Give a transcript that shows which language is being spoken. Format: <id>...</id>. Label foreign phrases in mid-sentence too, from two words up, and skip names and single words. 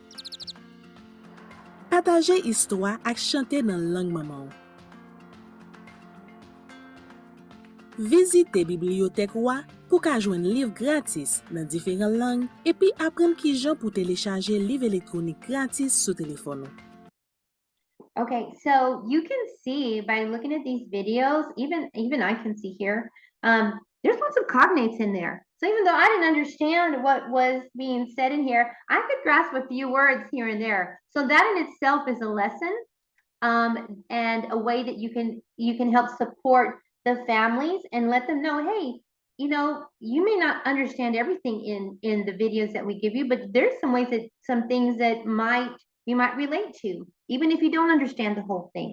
<ht>Pataje histwa ak chante nan lang maman. Visite bibliotek wa pou ka jwen liv gratis nan diferent lang epi apren ki jan pou telechaje liv elektronik gratis sou telefon.</ht> <en>Okay, so you can see by looking at these videos, even I can see here, there's lots of cognates in there. So even though I didn't understand what was being said in here, I could grasp a few words here and there. So that in itself is a lesson, and a way that you can help support the families and let them know, hey, you know, you may not understand everything in the videos that we give you, but there's some ways that some things that you might relate to, even if you don't understand the whole thing.</en>